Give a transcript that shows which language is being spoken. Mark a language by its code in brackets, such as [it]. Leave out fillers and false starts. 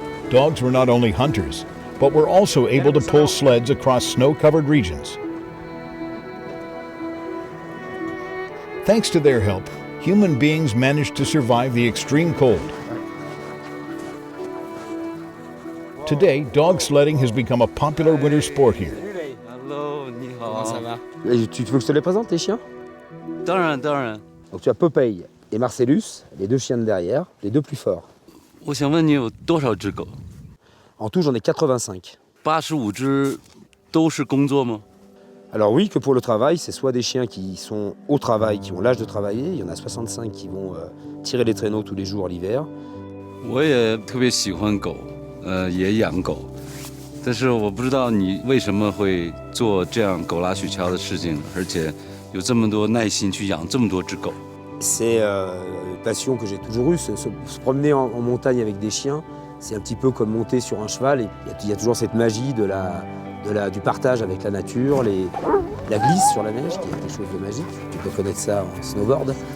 [en] Dogs were not only hunters, but were also able to pull sleds across snow-covered regions. Thanks to their help, human beings managed to survive the extreme cold. Today, dog sledding has become a popular winter sport here. [fr] Hello, [zh] 你好。 [fr] ça va? Tu veux que je te les présente, tes chiens? [zh] 当然，当然。 [fr] Donc tu as Popeye et Marcellus, les deux chiens de derrière, les deux plus forts. [zh] 我想问你有多少只狗？ [fr] En tout, j'en ai 85. [zh] 85只都是工作吗？ [fr] Alors oui, que pour le travail, c'est soit des chiens qui sont au travail, qui ont l'âge de travailler, il y en a 65 qui vont tirer les traîneaux tous les jours l'hiver. [zh] 我也特别喜欢狗，也养狗，但是我不知道你为什么会做这样狗拉雪橇的事情，而且有这么多耐心去养这么多只狗。 [fr] C'est une passion que j'ai toujours eue, se promener en montagne avec des chiens, c'est un petit peu comme monter sur un cheval, et il y a toujours cette magie du partage avec la nature, la glisse sur la neige, qui est quelque chose de magique, tu peux connaître ça en snowboard.